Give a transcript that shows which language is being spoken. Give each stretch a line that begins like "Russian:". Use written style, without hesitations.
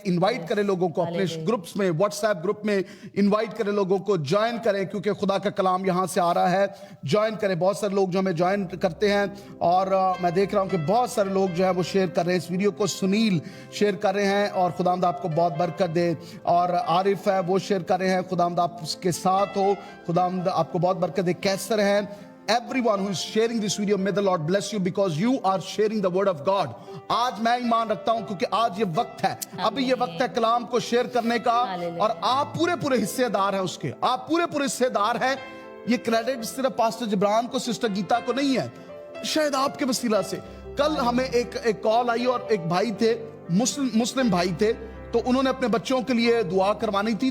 Urdu: Invite کریں لوگوں کو اپنے گروپس میں, واٹس ایپ گروپ میں انوائٹ کریں لوگوں کو, جوائن کریں, کیونکہ خدا کا کلام یہاں سے آ رہا ہے. جوائن کریں. بہت سارے لوگ جو ہمیں جوائن کرتے ہیں, اور میں دیکھ رہا ہوں کہ بہت سارے لوگ جو ہے وہ شیئر کر رہے ہیں اس ویڈیو کو. سنیل شیئر کر رہے ہیں, اور خداوند آپ کو بہت برکت دے. اور عارف ہے وہ شیئر کر رہے ہیں, خداوند آپ اس کے ساتھ ہو, خداوند آپ کو بہت برکت دے.
English: کیسر ہے, everyone who is sharing this video, may the Lord bless you because you are sharing the word of God.
Urdu: آج میں ایمان رکھتا ہوں کیونکہ آج یہ وقت ہے, ابھی یہ وقت ہے کلام کو شیئر کرنے کا, اور آپ پورے حصے دار ہیں اس کے, آپ پورے حصے دار ہیں. یہ کریڈٹ صرف پاسٹر جبران کو, سسٹر گیتا کو نہیں ہے, شاید آپ کے وسیلہ سے. کل ہمیں ایک کال آئی, اور ایک بھائی تھے, مسلم بھائی تھے, تو انہوں نے اپنے بچوں کے لیے دعا کروانی تھی.